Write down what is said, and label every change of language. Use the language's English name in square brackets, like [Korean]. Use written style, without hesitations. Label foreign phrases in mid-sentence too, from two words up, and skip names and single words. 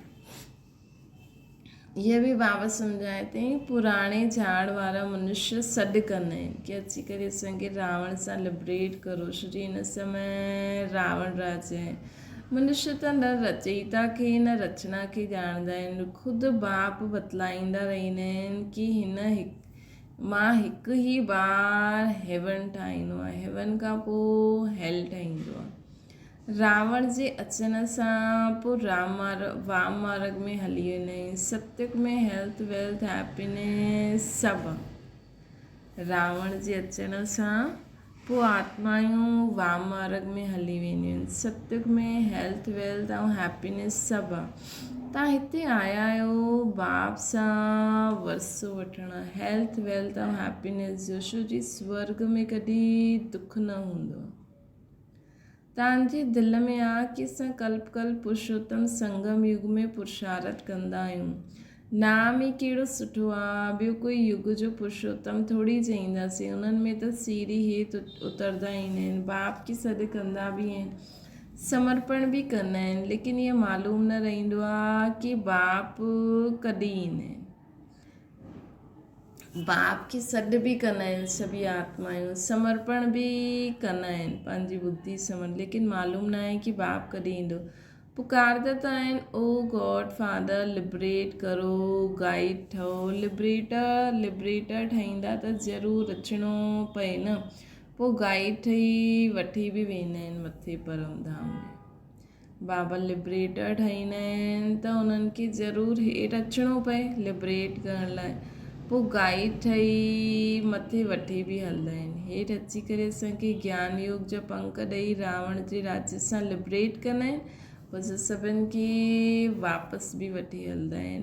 [Sindhi] हीअ बि बाबा सम्झाए अथई पुराणे झाड़ वारा मनुष्य सॾु कंदा आहिनि कि अची करे असांखे रावण सां लिबरेट करो। श्री हिन समय रावण राज्य आहे। मनुष्य त न रचयिता खे न रचना खे ॼाणंदा आहिनि। ख़ुदि बाप बतलाईंदा रहंदा आहिनि कि मां हिकु ई बार हेवन ठाहींदो आहे, हेवन खां पोइ हेल ठाहींदो आहे। रावण जे अचण सां पोइ वाम मार्ग में हली वेंदा आहिनि। सत्युग में [English] health wealth happiness [Sindhi] सभु। रावण जे अचण सां पोइ आत्मायूं वाम मार्ग में हली वेंदियूं आहिनि। सत्युग में [English] health wealth [Sindhi] ऐं हैप्पीनेस सभु आहे। तव्हां हिते आया आहियो बाप सां वरसो वठणु, [English] health wealth [Sindhi] ऐं हैप्पीनेस जो, छो जी स्वर्ग में कॾहिं दुख न हूंदो। तव्हांजे दिलि में आहे कि असां कल्प पुरुषोत्तम संगम युग में पुरुषार्थ कंदा आहियूं। नाम ई कहिड़ो सुठो आहे, ॿियो कोई युग जो पुरुषोत्तम थोरी चईंदासीं। उन्हनि में त सीढ़ी हेठि उतरंदा ईंदा आहिनि, बाप खे सॾु कंदा बि आहिनि, समर्पण बि कंदा आहिनि, लेकिन इहो मालूम न रहंदो आहे कि बाप कॾहिं ईंदा आहिनि। बाप खे सॾु बि कंदा आहिनि सभी आत्मायूं, समर्पण बि कंदा आहिनि पंहिंजी बुद्धि समर्पण, लेकिन मालूम न आहे कि बाप कॾहिं ईंदो। पुकारंदा त आहिनि [English] o god father [Sindhi] लिबरेट करो, गाइड ठहो। लिबरेटर ठाहींदा त ज़रूरु अचिणो पए न, पोइ गाइड ठही वठी बि वेंदा आहिनि मथे परम धाम में। बाबा लिबरेटर ठाहींदा आहिनि त उन्हनि खे ज़रूरु हेठि अचिणो पए लिबरेट करण लाइ, पोइ गाइड ठही मथे वठी बि हलंदा आहिनि। हेठि अची करे असांखे ज्ञान योग जा पंख ॾेई रावण जे राज्य सां लिबरेट कंदा आहिनि, पोइ सभिनि खे वापसि बि वठी हलंदा आहिनि।